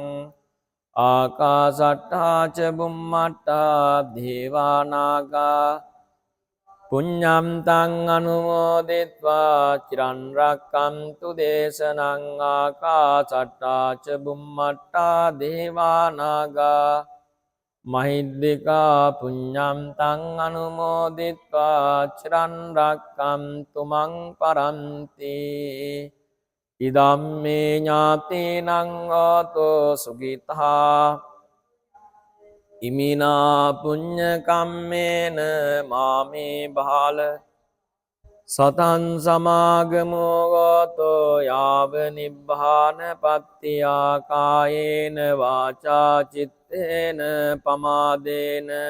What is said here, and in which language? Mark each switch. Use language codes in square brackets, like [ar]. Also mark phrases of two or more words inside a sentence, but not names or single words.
[pi] ආකාසට්ඨා ච බුම්මට්ඨා දේවානාගා පුඤ්ඤම් තං අනුමෝදිත්වා චිරන් රක්ඛන්තු දේශනං ආකාසට්ඨා ච බුම්මට්ඨා දේවානාගා මහිද්దికා පුඤ්ඤම් තං අනුමෝදිත්වා චිරන් රක්ඛන්තු මං පරන්ති ඉදම්මේ ඥාතීනං හෝතෝ සුඛිතා ඉමිනා පුඤ්ඤ කම්මේන මාමේ බාල සතං සමාගමෝ ගෝතෝ යාව නිබ්බාන පත්තියා කායේන වාචා චිත්තේන පමාදේන